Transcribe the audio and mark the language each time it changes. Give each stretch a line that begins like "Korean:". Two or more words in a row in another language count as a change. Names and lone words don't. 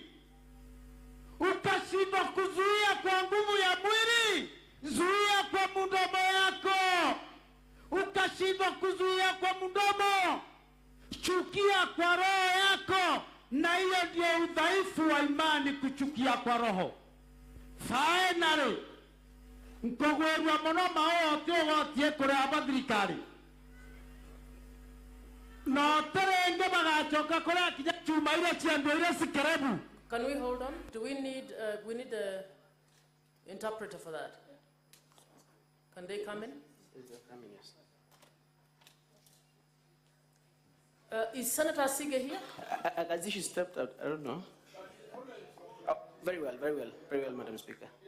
Swahili: Ukashindwa kuzuia kwa nguvu ya mwili, zuia kwa mdomo yako. Ukashindwa kuzuia kwa mdomo, chukia kwa roho yako. Na hiyo ndio udhaifu wa imani, kuchukia kwa roho.
Meru: Finally, nkogwerwa muno maote ogotie kuria abathirikari no terenge bagachoka kuria kinya chuma ile chiando ile sikerebu.
English: Can we hold on? Do we need the interpreter for that? Can they come in? Is Senator Sige here? As she stepped out, I don't know. Oh, very well, Madam Speaker.